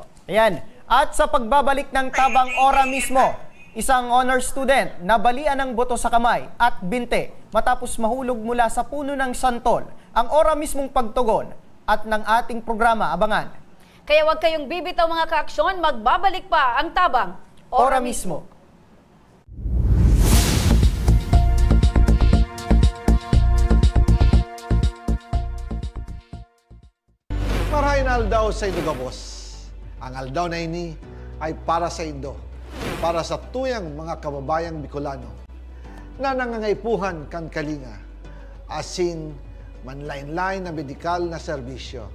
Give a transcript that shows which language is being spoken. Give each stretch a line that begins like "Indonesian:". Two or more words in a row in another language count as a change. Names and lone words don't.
Filipino: Ayan. At sa pagbabalik ng Tabang Ora mismo, isang
English: honor student
Filipino: nabalian ng buto sa kamay at binte matapos mahulog mula sa puno ng santol. Ang ora mismong pagtugon at ng ating programa, abangan. Kaya huwag kayong bibitaw mga kaaksyon, magbabalik pa ang Tabang Ora mismo.
Bikol: Marahin aldaw sa Indo Gabos. Ang aldaw na ini ay para sa Indo, para sa tuyang mga kababayang Bicolano na nangangaipuhan kan kalinga, asin manlain-lain na medikal na serbisyo.